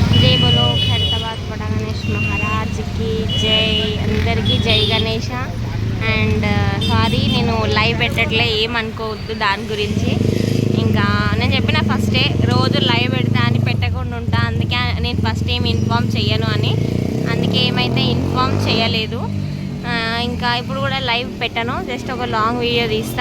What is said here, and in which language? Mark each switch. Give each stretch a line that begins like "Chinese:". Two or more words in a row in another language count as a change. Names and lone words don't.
Hindi: जय बोलो खैरताबाद बड़ा गणेश महाराज की जय अंदर की जय गणेश
English: and sorry
Telugu: నేను లైవ్ పెట్టట్లే ఏమనుకోవద్దు దాని గురించి. ఇంకా నేను చెప్పిన ఫస్టే రోజు లైవ్ పెడతా అని పెట్టకుండా ఉంటా, అందుకే నేను ఫస్ట్ ఏం ఇన్ఫామ్ చెయ్యను అని, అందుకే ఏమైతే ఇన్ఫామ్ చేయలేదు. ఇంకా ఇప్పుడు కూడా లైవ్ పెట్టను, జస్ట్ ఒక
English: long video
Telugu: తీస్తా.